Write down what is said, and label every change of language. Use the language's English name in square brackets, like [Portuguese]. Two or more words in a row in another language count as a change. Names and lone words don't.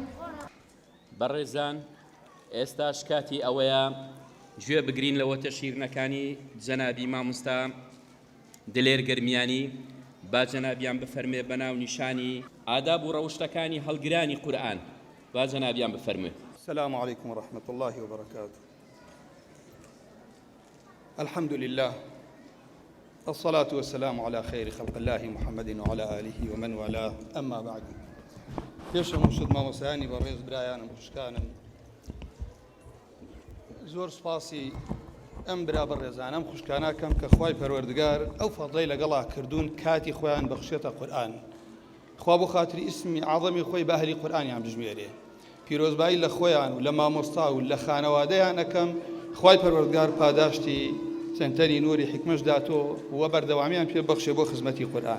[Central Kurdish] بەڕێزان ئێستاش کاتی ئەوەیە گوێ بگرین لەوە تەشیرنەکانی جەنابی مامۆستا دلێر گەرمیانی با جەنابیان بفەرمێ بەناو نیشانی ئاداب و ڕەوشتەکانی هەڵگرانی قورئان با جەنابیان بفەرمێ. [Arabic] السلام عليكم ورحمة الله وبركاته. الحمد لله الصلاة والسلام على خير خلق الله محمد وعلى آله ومن والاه أما بعد. [Central Kurdish] پێشە مشت مامۆستایانی بەڕێز برایانم خوشکانم زۆر سپاسی ئەم برا بەڕێزانم خوشکاناکەم کە خوای پەروەردگار ئەو فەضڵەی لەگەڵا کردوون کاتی خۆیان بەخشێتە قورئان خوا بۆ خاتری ئیسمی عەظەمی خۆی بە ئەهلی قورئانیان بژمێرێ پیرۆزبایی لە خۆیان و لە مامۆستا و لە خانەوادەیان ئەکەم خوای پەروەردگار پاداشتی چەندتەری نوری حکمەش داتۆ و بەردەوامیان پێ بەخشێ بۆ خزمەتی قورئان.